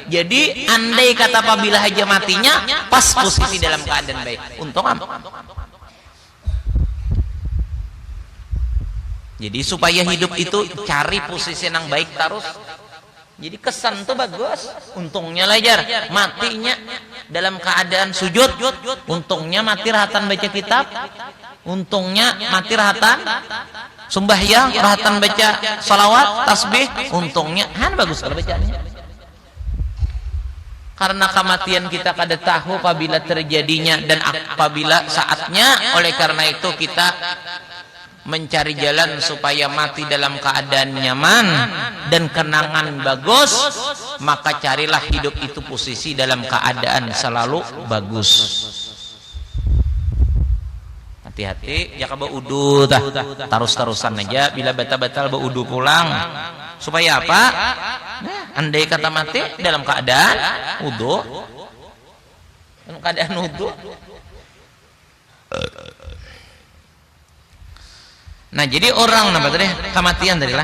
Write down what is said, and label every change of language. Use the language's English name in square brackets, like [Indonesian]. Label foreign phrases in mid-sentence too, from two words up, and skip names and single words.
[Indonesian] Jadi andai kata apabila aja matinya pas posisi dalam keadaan baik, untung jadi supaya hidup itu cari posisi yang baik terus. Jadi kesan tuh bagus. Untungnya lajar matinya dalam keadaan sujud. Untungnya mati rahatan baca kitab. Untungnya mati rahatan sembahyang, rahatan baca salawat, tasbih. Untungnya bagus kalau bacanya. Karena kematian kita kada tahu apabila terjadinya dan apabila saatnya. Oleh karena itu kita mencari jalan supaya mati dalam keadaan nyaman dan kenangan bagus, maka carilah hidup itu posisi dalam keadaan selalu bagus. [Banjar] Hati-hati ya ka baudu tah terus-terusan aja bila batal-batal baudu pulang. [Indonesian] Supaya apa? Andai kata mati dalam keadaan wudu. Dalam keadaan wudu. Nah, jadi orang apa tadi? Kematian tadi lah.